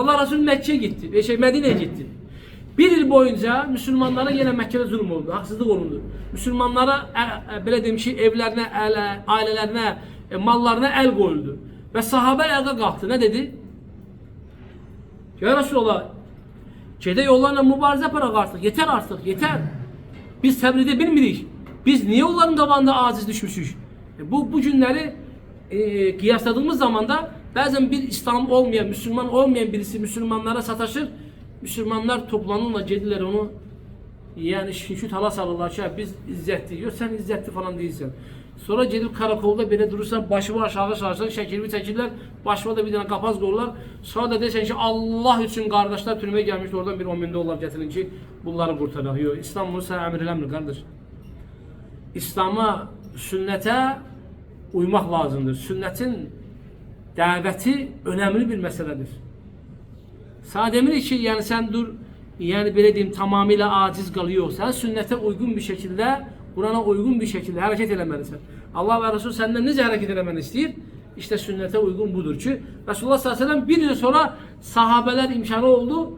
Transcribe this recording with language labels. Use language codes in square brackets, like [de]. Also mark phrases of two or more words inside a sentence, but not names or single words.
[tr] Allah Resulü Mekke'ye gitti, Medine'ye gitti. Bir yıl boyunca Müslümanlara yine Mekke'de zulüm oldu, haksızlık olundu. Müslümanlara böyle demiş ki evlerine, ailelerine, mallarına el koyuldu. Ve sahabe ayağa kalktı. Ne dedi? [ar] Ya Resulallah, [az] Gedək onlarla mübarizə aparaq artıq. Yeter artıq, yeter. Biz səbr edə bilmirik. Biz niye onların qabağında aciz düşmüşük? Bu günləri qiyasladığımız zamanda bəzən bir İslam olmayan, Müslüman olmayan birisi Müslümanlara sataşır. Müslümanlar toplanırlar, gedirlər onu yani şükür hala salırlar ki, biz izzətli. Yox, sən izzətli falan değilsən. Sonra gedib karakolda belə durursan, başımı aşağı sarsan, şəkilimi çəkirlər, başıma da bir dənə qapaz qoyurlar. Sonra da desən ki, Allah üçün qardaşlar türməyə gəlmişdi, oradan bir 10.000 dollar gətirin ki, bunları qurtaraq. Yox, İslam bunu sənə əmr eləmir, qardaş. İslam'a, sünnətə uymaq lazımdır. Sünnətin dəvəti önəmli bir məsələdir. Sana demirik ki, [tr] yani sen dur, yani böyle diyeyim tamamıyla aciz kalıyor. Sen sünnete uygun bir şekilde, Kur'an'a uygun bir şekilde hareket etmelisin. Allah ve Resul senden nece hareket etmeni istiyor? İşte sünnete uygun budur ki Resulullah [ar] sallallahu aleyhi ve sellem [tr] bir yıl sonra sahabeler imkanı oldu.